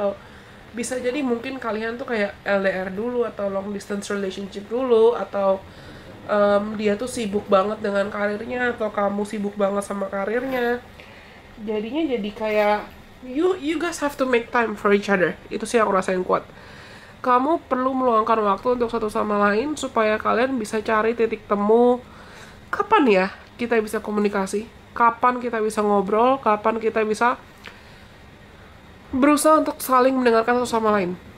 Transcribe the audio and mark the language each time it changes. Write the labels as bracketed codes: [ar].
[id] Atau bisa jadi mungkin kalian tuh kayak LDR dulu atau long distance relationship dulu, atau dia tuh sibuk banget dengan karirnya atau kamu sibuk banget sama karirnya. Jadinya jadi kayak [en] you guys have to make time for each other. [id] Itu sih aku rasain kuat. Kamu perlu meluangkan waktu untuk satu sama lain supaya kalian bisa cari titik temu. Kapan ya kita bisa komunikasi? Kapan kita bisa ngobrol? Kapan kita bisa berusaha untuk saling mendengarkan satu sama lain?